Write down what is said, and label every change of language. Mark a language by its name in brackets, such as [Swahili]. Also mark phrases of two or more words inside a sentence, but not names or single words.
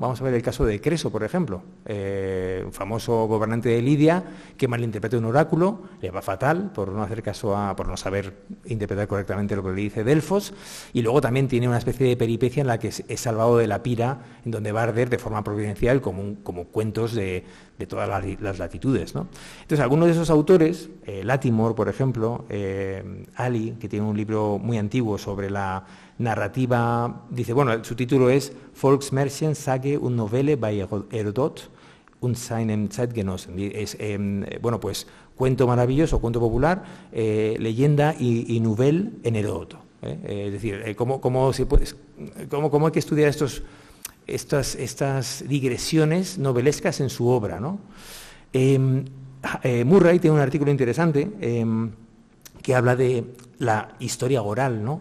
[Spanish] Vamos a ver el caso de Creso, por ejemplo, un famoso gobernante de Lidia que malinterpreta un oráculo, le va fatal por no hacer caso por no saber interpretar correctamente lo que le dice Delfos, y luego también tiene una especie de peripecia en la que es salvado de la pira, en donde va a arder de forma providencial como cuentos de todas las latitudes, ¿no? Entonces, algunos de esos autores, Latimore, por ejemplo, Ali, que tiene un libro muy antiguo sobre la narrativa, dice, bueno, su título es Volksmärchen, Sage und Novelle bei Herodot und seinem Zeitgenossen. Es, pues, cuento maravilloso, cuento popular, leyenda y nouvelle en Heródoto. Es decir, cómo hay que estudiar estas digresiones novelescas en su obra, ¿no? Murray tiene un artículo interesante que habla de la historia oral, ¿no?